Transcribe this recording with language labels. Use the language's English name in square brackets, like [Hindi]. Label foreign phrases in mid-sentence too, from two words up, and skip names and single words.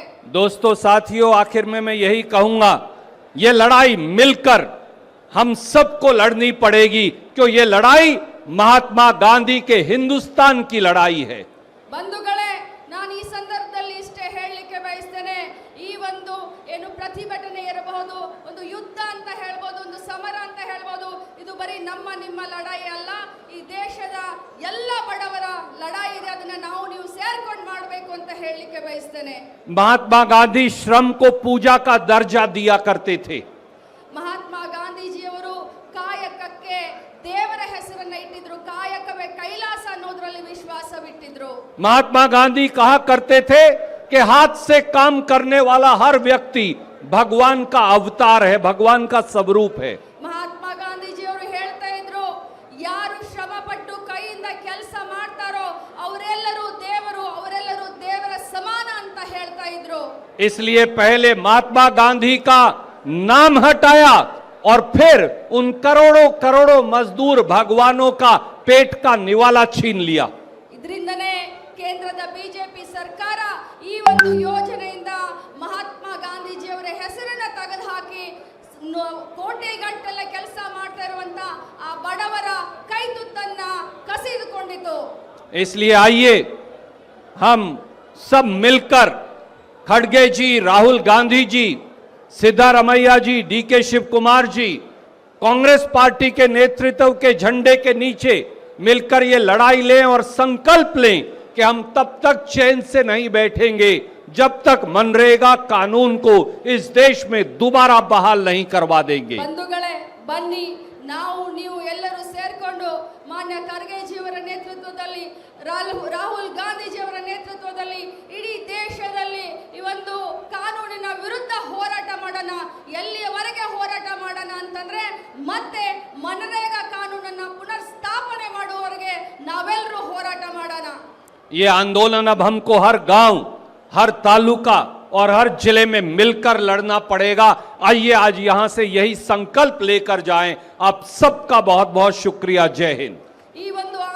[Hindi] दोस्तों साथियों, आखिर में मैं यही कहूंगा, ये लड़ाई मिलकर हम सबको लड़नी पड़ेगी, क्यों ये लड़ाई महात्मा गांधी के हिंदुस्तान की लड़ाई है। [Kannada] ಬಂಧುಗಳೇ, ನಾನು ಈ ಸಂದರ್ಭದಲ್ಲಿ ಇಷ್ಟೇ ಹೇಳಲಿಕ್ಕೆ ಬಯಸ್ತೇನೆ. ಈ ಒಂದು ಏನು ಪ್ರತಿಭಟನೆ ಇರಬಹುದು, ಒಂದು ಯುದ್ಧ ಅಂತ ಹೇಳ್ಬೋದು, ಒಂದು ಸಮರ ಅಂತ ಹೇಳ್ಬೋದು, ಇದು ಬರೀ ನಮ್ಮ ನಿಮ್ಮ ಲಡಾಯಿ ಅಲ್ಲ, ಈ ದೇಶದ ಎಲ್ಲ ಬಡವರ ಲಡಾಯಿ ಇದೆ. ಅದನ್ನ ನಾವು ನೀವು ಸೇರ್ಕೊಂಡು ಮಾಡಬೇಕು ಅಂತ ಹೇಳಲಿಕ್ಕೆ ಬಯಸ್ತೇನೆ. [Hindi] महात्मा गांधी श्रम को पूजा का दर्जा दिया करते थे। [Kannada] ಮಹಾತ್ಮ ಗಾಂಧೀಜಿಯವರು ಕಾಯಕಕ್ಕೆ ದೇವರ ಹೆಸರನ್ನ ಇಟ್ಟಿದ್ರು. ಕಾಯಕವೇ ಕೈಲಾಸ ಅನ್ನೋದ್ರಲ್ಲಿ ವಿಶ್ವಾಸವಿಟ್ಟಿದ್ರು. [Hindi] महात्मा गांधी कहा करते थे कि हाथ से काम करने वाला हर व्यक्ति भगवान का अवतार है, भगवान का स्वरूप है। [Kannada] ಮಹಾತ್ಮ ಗಾಂಧೀಜಿಯವರು ಹೇಳ್ತಾ ಇದ್ರು, ಯಾರು ಶ್ರಮ ಪಟ್ಟು ಕೈಯಿಂದ ಕೆಲಸ ಮಾಡ್ತಾರೋ ಅವರೆಲ್ಲರೂ ದೇವರು, ಅವರೆಲ್ಲರೂ ದೇವರ ಸಮಾನ ಅಂತ ಹೇಳ್ತಾ ಇದ್ರು. [Hindi] इसलिए पहले महात्मा गांधी का नाम हटाया और फिर उन करोड़ों करोड़ों मजदूर भगवानों का पेट का निवाला छीन लिया। [Kannada] ಇದರಿಂದನೇ ಕೇಂದ್ರದ ಬಿಜೆಪಿ ಸರ್ಕಾರ ಈ ಒಂದು ಯೋಜನೆಯಿಂದ ಮಹಾತ್ಮ ಗಾಂಧೀಜಿಯವರ ಹೆಸರನ್ನ ತೆಗೆದುಹಾಕಿ ಕೋಟೆಗಟ್ಟಲೆ ಕೆಲಸ ಮಾಡ್ತಾ ಇರುವಂತ ಆ ಬಡವರ ಕೈ ತುತ್ತನ್ನ ಕಸಿದುಕೊಂಡಿತು. [Hindi] इसलिए आइए हम सब मिलकर खड़गे जी, राहुल गांधी जी, सिद्धारमैया जी, डीके शिव कुमार जी, कांग्रेस पार्टी के नेतृत्व के झंडे के नीचे मिलकर ये लड़ाई लें और संकल्प लें कि हम तब तक चैन से नहीं बैठेंगे जब तक मनरेगा कानून को इस देश में दोबारा बहाल नहीं करवा देंगे। [Kannada] ಬಂಧುಗಳೇ, ಬನ್ನಿ ನಾವು ನೀವು ಎಲ್ಲರೂ ಸೇರ್ಕೊಂಡು ಮಾನ್ಯ ಖರ್ಗೆಜಿಯವರ ನೇತೃತ್ವದಲ್ಲಿ, ರಾಹುಲ್ ಗಾಂಧೀಜಿಯವರ ನೇತೃತ್ವದಲ್ಲಿ ಇಡೀ ದೇಶದಲ್ಲಿ ಈ ಒಂದು ಕಾನೂನಿನ ವಿರುದ್ಧ ಹೋರಾಟ ಮಾಡೋಣ. ಎಲ್ಲಿಯವರೆಗೆ ಹೋರಾಟ ಮಾಡೋಣ ಅಂತಂದ್ರೆ ಮತ್ತೆ ಮನರೇಗಾ ಕಾನೂನನ್ನ ಪುನರ್ ಸ್ಥಾಪನೆ ಮಾಡುವವರೆಗೆ ನಾವೆಲ್ಲರೂ ಹೋರಾಟ ಮಾಡೋಣ. [Hindi] ये आंदोलन अब हमको हर गांव, हर तालुका और हर जिले में मिलकर लड़ना पड़ेगा। आइए आज यहां से यही संकल्प लेकर जाएं। आप सबका बहुत बहुत शुक्रिया। जय हिंद। [Kannada] ಈ ಒಂದು